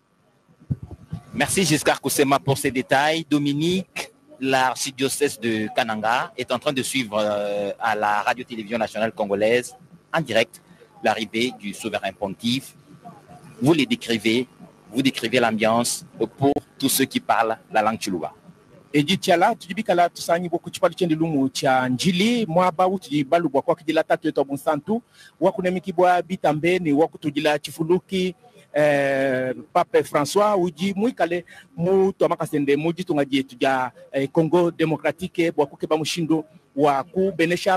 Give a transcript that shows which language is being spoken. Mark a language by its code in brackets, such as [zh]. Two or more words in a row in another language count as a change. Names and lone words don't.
[fr] Merci Giscard Koussema pour ces détails. Dominique, l'archidiocèse de Kananga est en train de suivre à la radio-télévision nationale congolaise en direct l'arrivée du souverain pontife. Vous décrivez l'ambiance pour tous ceux qui parlent la langue Chiluba. [lua] Ejitiala tujibikala tusanyi boku chipalu chende lumu cha Njili mwaba utujibalu bwa kwa kidila tatu yetu abunsantu wakunemiki bwa bitambe ni wakutujila chifuluki Pape François uji muikale mu tomakasende muji tungaji tuja Congo Démocratique bwa kukeba mushindo wa kubenesha